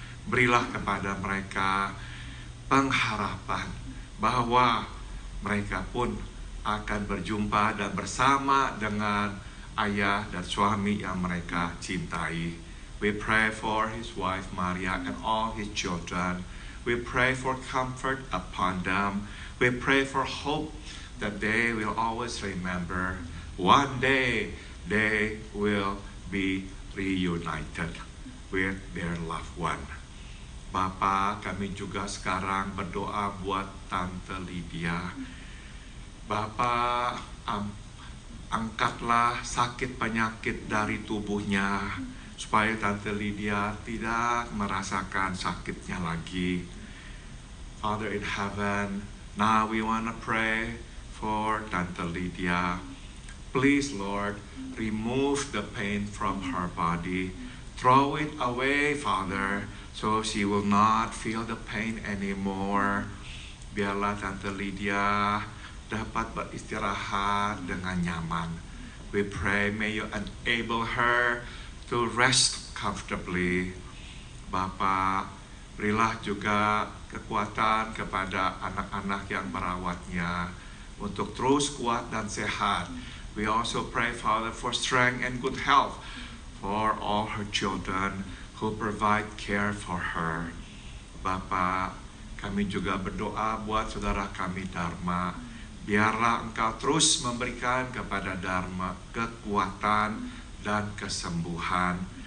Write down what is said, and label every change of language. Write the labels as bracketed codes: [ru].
[id] Berilah kepada mereka pengharapan bahwa mereka pun akan berjumpa dan bersama dengan ayah dan suami yang mereka cintai. [en] We pray for his wife Maria and all his children. We pray for comfort upon them. We pray for hope that they will always remember one day they will be reunited with their loved one. [id] Bapa, kami juga sekarang berdoa buat Tante Lydia. Bapa, angkatlah sakit penyakit dari tubuhnya supaya Tante Lydia tidak merasakan sakitnya lagi. [en] Father in heaven, now we want to pray for Tante Lydia. Please, Lord, remove the pain from her body. Throw it away, Father, so she will not feel the pain anymore. [id] Biarlah Tante Lydia dapat beristirahat dengan nyaman. [en] We pray, may you enable her to rest comfortably. [id] Bapa, berilah juga kekuatan kepada anak-anak yang merawatnya untuk terus kuat dan sehat. [en] We also pray, Father, for strength and good health for all her children who provide care for her. [id] Bapa, kami juga berdoa buat saudara kami Dharma. Biarlah Engkau terus memberikan kepada Dharma kekuatan dan kesembuhan.